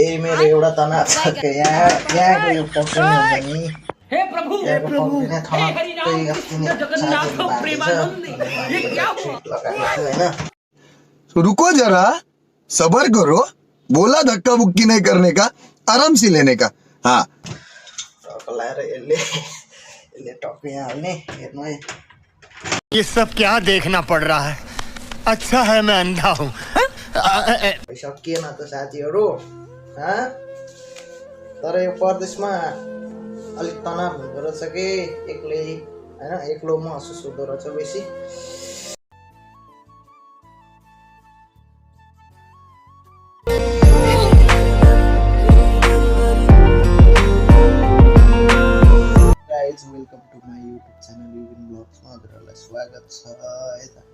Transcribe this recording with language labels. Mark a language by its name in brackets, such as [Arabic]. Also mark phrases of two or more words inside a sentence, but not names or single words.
[Nepali] मेरो एउटा तना छ के यहाँको यो पक्रिने हुन्छ नि हे प्रभु यहाँको पक्रिने थनक्कै अस्ति नै साथीहरू भागेछ लगाएको छु होइन। [Hindi] रुको जरा, सबर करो, बोला धक्का बुक्की नहीं करने का, आराम से लेने का। हाँ [Nepali] टक्क लाएर यसले टक्क यहाँ हाल्ने। हेर्नु है [Hindi] ये सब क्या देखना पड़ रहा है। अच्छा है मैं अंधा हूँ। [Nepali] सकिएन त साथीहरू तर यो परदेशमा अलिक तनाव हुँदो रहेछ कि एक्लै होइन, एक्लो महसुस हुँदो रहेछ बेसी। [English] welcome to my YouTube channel [Nepali] युबिन ब्लग्समा हजुरहरूलाई स्वागत छ है त।